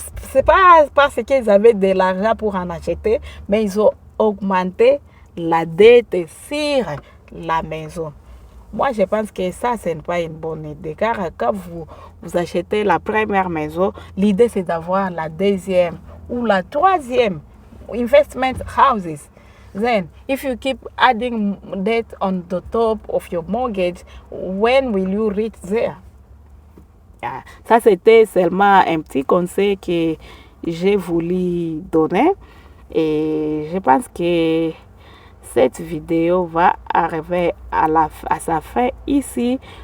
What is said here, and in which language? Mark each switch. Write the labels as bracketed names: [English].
[French] C'est pas parce qu'ils avaient de l'argent pour en acheter, mais ils ont augmenté la dette sur la maison. Moi, je pense que ça, ce n'est pas une bonne idée. Car quand vous achetez la première maison, l'idée, c'est d'avoir la deuxième ou la troisième [English] investment houses. Then, if you keep adding debt on the top of your mortgage, when will you reach there? [French] Ça, c'était seulement un petit conseil que j'ai voulu donner. Et je pense que cette vidéo va arriver à sa fin ici.